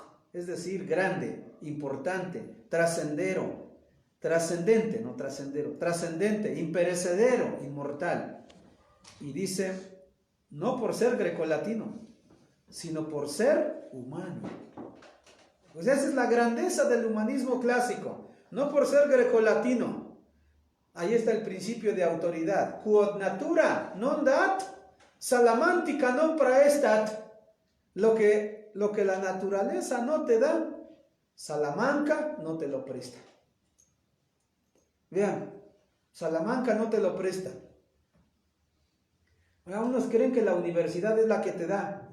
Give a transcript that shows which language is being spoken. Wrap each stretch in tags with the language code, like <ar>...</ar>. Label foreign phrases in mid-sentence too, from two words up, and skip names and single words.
<es>Es decir, grande, importante, trascendente, imperecedero, inmortal. Y dice, no por ser grecolatino, sino por ser humano. Pues esa es la grandeza del humanismo clásico, no por ser grecolatino. Ahí está el principio de autoridad.</es> <la>Quod natura non dat, salamantica non praestat.</la> <es>Lo que la naturaleza no te da, Salamanca no te lo presta. Vean, Salamanca no te lo presta. Unos creen que la universidad es la que te da.</es>